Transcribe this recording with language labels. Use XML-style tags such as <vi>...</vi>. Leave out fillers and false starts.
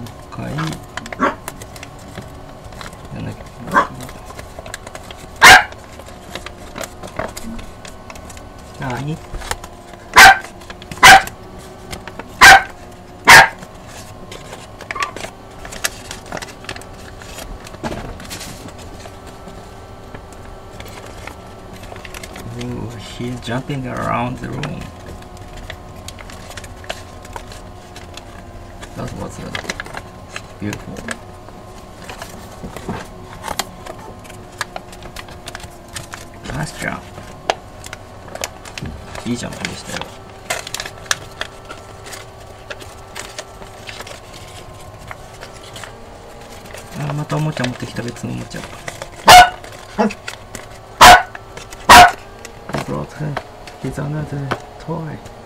<ja>4回やんなきゃいけない。</ja> <en>なに？Ooh, he's jumping around the room. That was beautiful. Nice jump.</en> <ja>いいジャンプでしたよ。あ、またおもちゃ持ってきた別のおもちゃ。</ja> <en>I brought his another toy.</en>